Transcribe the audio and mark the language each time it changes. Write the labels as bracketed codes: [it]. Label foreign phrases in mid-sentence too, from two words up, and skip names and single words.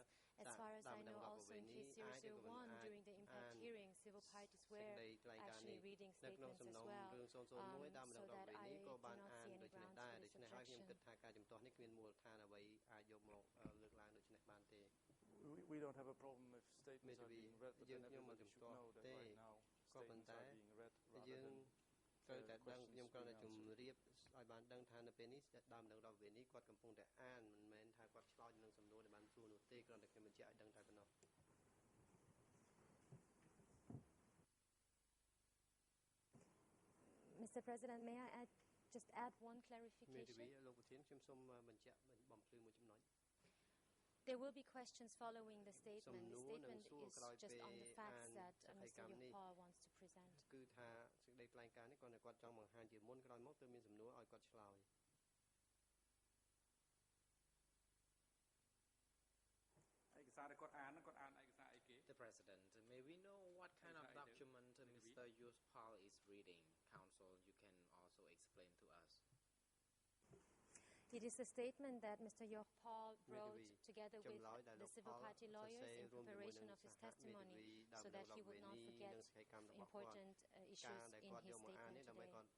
[en] As far as I know, also in case 001, during the impact hearing, civil parties were actually reading statements as well, so that I do not see any grounds for this objection. We don't have a problem if statements are being read, but then everybody should know that right now statements are being read rather than questions being answered. [km] ឲ្យបានដឹងថានៅពេលនេះដើមដឹងដល់ពេលនេះគាត់កំពុងតែអានមិនមែនថាគាត់ឆ្លើយនឹងសំណួរដែលបានសួរនោះទេគ្រាន់តែខ្ញុំបញ្ជាក់ឲ្យដឹងតែប៉ុណ្ណោះ [en] Mr. President, may I just add one clarification? [km] លោកប្រធានខ្ញុំសូមបញ្ជាក់បំភ្លឺមួយចំណុច [en] There will be questions following the statement. The statement is just on the facts that Mr. Yopal wants to present. [km] គឺថាសេចក្តីថ្លែងការណ៍នេះគាត់តែគាត់ចង់បង្ហាញជាមុនក្រោយមកទើបមានសំណួរឲ្យគាត់ឆ្លើយ [en] The President, may we know what kind of document Mr. Yopal is reading? Council, you can also explain to us. It is a statement that Mr. Yopal wrote together with the civil party lawyers in preparation of his testimony so that he would not forget important issues in his statement today.